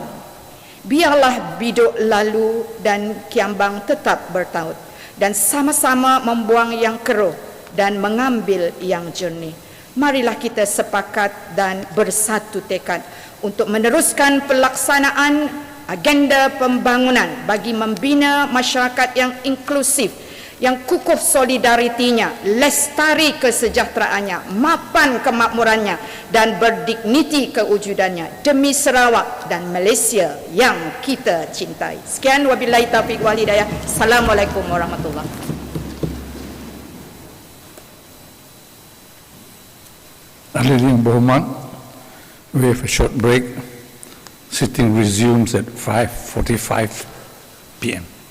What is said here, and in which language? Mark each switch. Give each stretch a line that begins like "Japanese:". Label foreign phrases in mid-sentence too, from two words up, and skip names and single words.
Malay: Biarlah biduk lalu dan kiambang tetap bertaut dan sama-sama membuang yang keruh dan mengambil yang jernih. Marilah kita sepakat dan bersatu tekad untuk meneruskan pelaksanaan agenda pembangunan bagi membina masyarakat yang inklusif, yang kukuh solidaritinya, lestari kesejahteraannya, mapan kemakmurannya dan berdigniti kewujudannya demi Sarawak dan Malaysia yang kita cintai.
Arabic: Sekian, وبالله التوفيق والهداية. السلام عليكم ورحمة الله وبركاته.
Malay: Ahli yang berhormat,
English: we have a short break. Sitting resumes at 5:45 p.m.